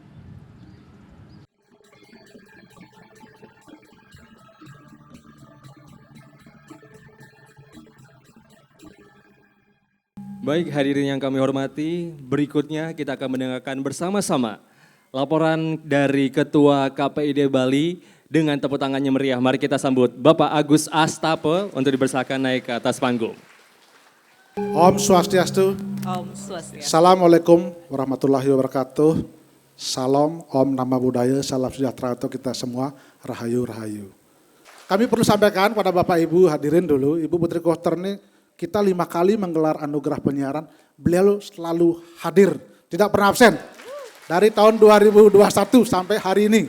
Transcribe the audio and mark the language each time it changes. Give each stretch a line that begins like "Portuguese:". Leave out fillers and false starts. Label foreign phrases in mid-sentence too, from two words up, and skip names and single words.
Indonesian: Baik, hadirin yang kami hormati, berikutnya kita akan mendengarkan bersama-sama laporan dari Ketua KPID Bali dengan tepuk tangannya meriah. Mari kita sambut Bapak Agus Astape untuk dipersilakan naik ke atas panggung.
Balinese: Om Swastiastu. Om Swastiastu.
Arabic: Assalamualaikum warahmatullahi wabarakatuh.
Indonesian: Salam, Om Nama Budaya, salam sejahtera untuk kita semua. Rahayu, rahayu. Kami perlu sampaikan pada Bapak Ibu, hadirin dulu, Ibu Putri Koster ini kita 5 kali menggelar anugerah penyiaran. Beliau selalu hadir, tidak pernah absen. Dari tahun 2021 sampai hari ini.